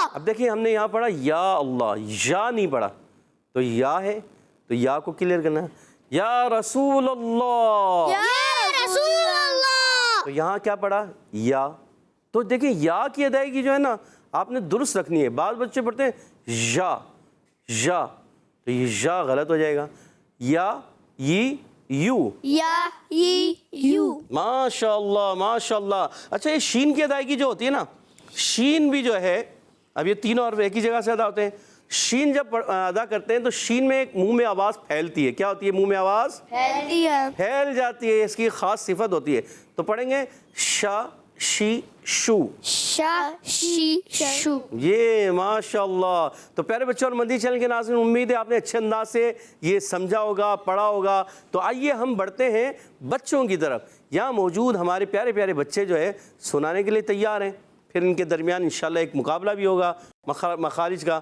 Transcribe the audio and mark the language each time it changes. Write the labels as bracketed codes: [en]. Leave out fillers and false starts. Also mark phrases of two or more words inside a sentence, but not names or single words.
[ur] اب دیکھیں ہم نے یہاں پڑھا [ar] یا اللہ، [ur] یا نہیں پڑھا، تو یا ہے تو یا کو کلیئر کرنا ہے، [ar] یا رسول اللہ، یا رسول اللہ۔ [ur] تو یہاں کیا پڑھا؟ یا۔ تو دیکھیں یا کی ادائیگی جو ہے نا آپ نے درست رکھنی ہے۔ بعض بچے پڑھتے ہیں یا یا، تو یہ یا غلط ہو جائے گا، یا ی یو۔ یا ی یو۔ [ar] ماشاء اللہ ماشاء اللہ۔ [ur] اچھا یہ شین کی ادائیگی جو ہوتی ہے نا، شین بھی جو ہے، اب یہ تینوں اور ایک ہی جگہ سے ادا ہوتے ہیں، شین جب ادا کرتے ہیں تو شین میں ایک منہ میں آواز پھیلتی ہے، کیا ہوتی ہے؟ منہ میں آواز پھیلتی ہے، پھیل جاتی ہے، اس کی خاص صفت ہوتی ہے۔ تو پڑھیں گے شا شی شو، شا شی شو۔ یہ ماشاء اللہ۔ تو پیارے بچوں اور مدنی چینل کے ناظرین، امید ہے آپ نے اچھے انداز سے یہ سمجھا ہوگا، پڑھا ہوگا۔ تو آئیے ہم بڑھتے ہیں بچوں کی طرف۔ یہاں موجود ہمارے پیارے پیارے بچے جو ہے سنانے کے لیے تیار ہیں، پھر ان کے درمیان انشاءاللہ ایک مقابلہ بھی ہوگا مخارج کا۔